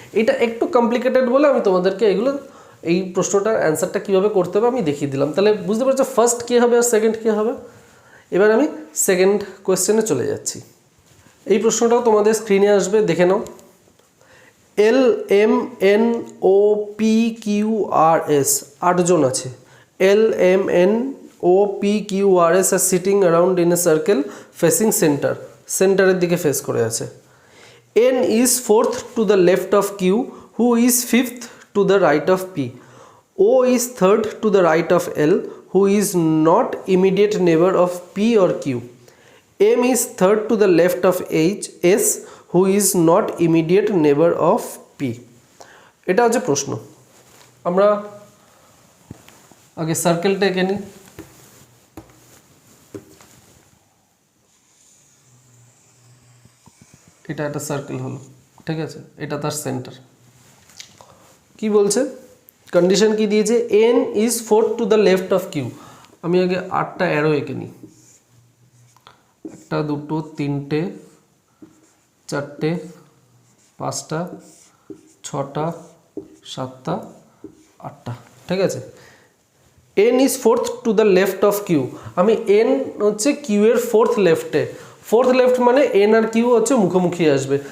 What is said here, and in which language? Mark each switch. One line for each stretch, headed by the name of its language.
Bangla: এটা একটু কমপ্লিকেটেড বলে আমি তোমাদেরকে এগুলো এই প্রশ্নটার অ্যান্সারটা কীভাবে করতে হবে আমি দেখিয়ে দিলাম। তাহলে বুঝতে পারছো ফার্স্ট কী হবে আর সেকেন্ড কী হবে। এবার আমি সেকেন্ড কোয়েশ্চেনে চলে যাচ্ছি। এই প্রশ্নটাও তোমাদের স্ক্রিনে আসবে, দেখে নাও। LMNOPQRS 8 জন আছে।
English: LMNOPQRS are sitting around in a circle facing center,
Bangla: সেন্টারের দিকে ফেস করে আছে।
English: N is 4th to the left of Q, who is 5th to the right of P. O is 3rd to the right of L, who is not immediate neighbor of P or Q. M is 3rd to the left of S, who is not immediate neighbor of P.
Bangla: এটা হচ্ছে প্রশ্ন। আমরা আগে সার্কেলটা এঁকে নিই। এটা একটা সার্কেল হলো, ঠিক আছে, এটা তার সেন্টার। কি বলছে, কন্ডিশন কি দিয়েছে,
English: N is 4th to the left of Q।
Bangla: আমি আগে 8টা অ্যারো এঁকে নিই, 1 2 3 4 5টা 6টা 7টা 8টা, ঠিক আছে।
English: N is fourth to the left of Q.
Bangla: আমি এন হচ্ছে কিউ এর ফোর্থ লেফটে, ফোর্থ লেফট মানে এন আর কিউ হচ্ছে মুখোমুখি আসবে।